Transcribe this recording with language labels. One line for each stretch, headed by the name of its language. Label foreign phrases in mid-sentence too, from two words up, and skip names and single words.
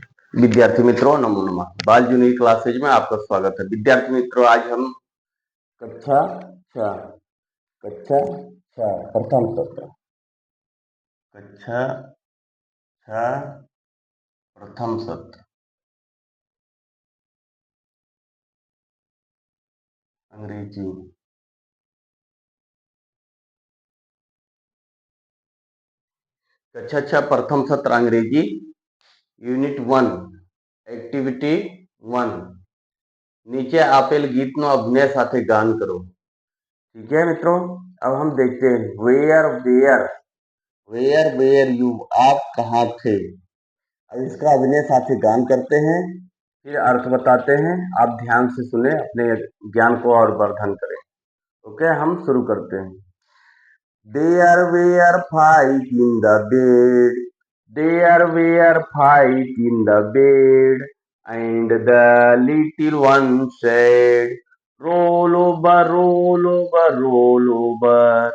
Hindi: विद्यार्थी मित्रों नमो नमः। बाल जूनियर क्लासेज में आपका स्वागत है। विद्यार्थी मित्रों, आज हम कक्षा छ प्रथम सत्र कक्षा छ प्रथम सत्र अंग्रेजी कक्षा छ प्रथम सत्र अंग्रेजी
English: unit 1 activity 1
Gujarati: नीचे આપેલ ગીતનો અભ્યાસ સાથે ગાન કરો।
Hindi: ठीक है मित्रों, अब हम देखते हैं
English: where where where where you,
Hindi: आप कहाँ थे। अब इसका अभिनय साथी गान करते हैं, फिर अर्थ बताते हैं। आप ध्यान से सुने, अपने ज्ञान को और वर्धन करें। ओके, हम शुरू करते हैं।
English: There were five in the bed. There were five in the bed, and the little one said, "Roll over, roll over, roll over."